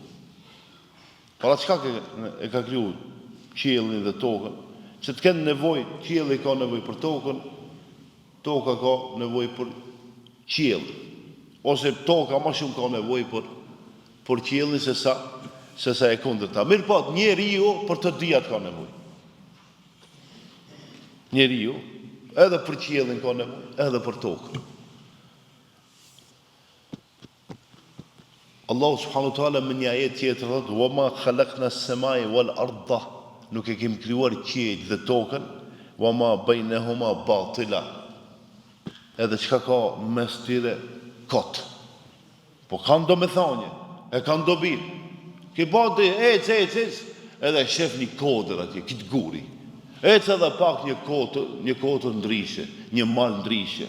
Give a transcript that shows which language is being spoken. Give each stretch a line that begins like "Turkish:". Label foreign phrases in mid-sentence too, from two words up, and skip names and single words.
Albanian: Para çka e ka kriju qiellin dhe tokën, që të kenë nevojë, qielli ka nevojë për tokën, toka ka nevojë për qiell, ose toka më shumë ka nevojë për qiellin se sa e kundërta. Mirë po, njeriu për të dyat ka nevojë. Njeriu edhe për qiellin ka nevojë, edhe për tokën. Allahu
Arabic: سبحانه وتعالى
Albanian: në një ajet tjetër thotë:
Arabic: "وما خلقنا السماء والأرض",
Albanian: nuk e kemi krijuar qiejt dhe tokën,
Arabic: "وما بينهما باطلا",
Albanian: edhe çka ka mes tyre kot. Po kanë domethënie, e kanë dobi. Ki bodi ec, edhe shef një kodër atje, këtë guri. Ec edhe pak një kodër ndryshe, një mal ndryshe.